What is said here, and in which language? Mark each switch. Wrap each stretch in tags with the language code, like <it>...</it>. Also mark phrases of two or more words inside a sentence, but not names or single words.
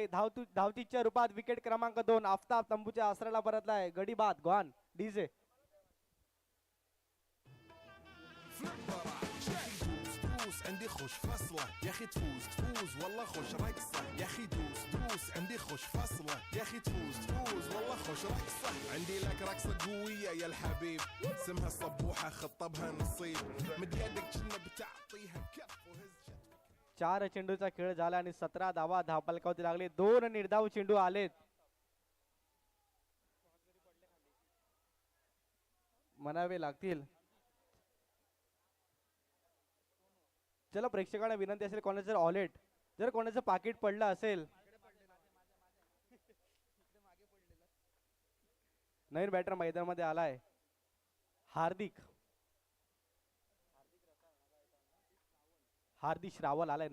<mr>धावतीच्या रूपात विकेट क्रमांक 2 आफताब तंबूच्या आसऱ्याला परतलाय. गडी बाद गॉन डीजे.</mr> <ar>عندي خوش فصلة يا اخي تفوز تفوز والله خوش رقصة يا اخي دوس دوس عندي خوش فصلة يا اخي تفوز تفوز والله خوش رقصة عندي لك رقصة قوية يا الحبيب اسمها الصبوحة خطبها نصيب مد يدك كنا بتعطيها كف وهز.</ar> <mr>4 चेंडूचा खेळ झाला आणि 17 धावा धावपलकावरती लागले. 2 निर्धाव चेंडू आलेत म्हणावे लागतील. चला प्रेक्षकांना विनंती असेल, कोणाचं जर ऑलेट जर कोणाचं पाकिट पडलं असेल, नवीन बॅटर मैदानामध्ये आलाय हार्दिक श्रावल आलाय.</mr>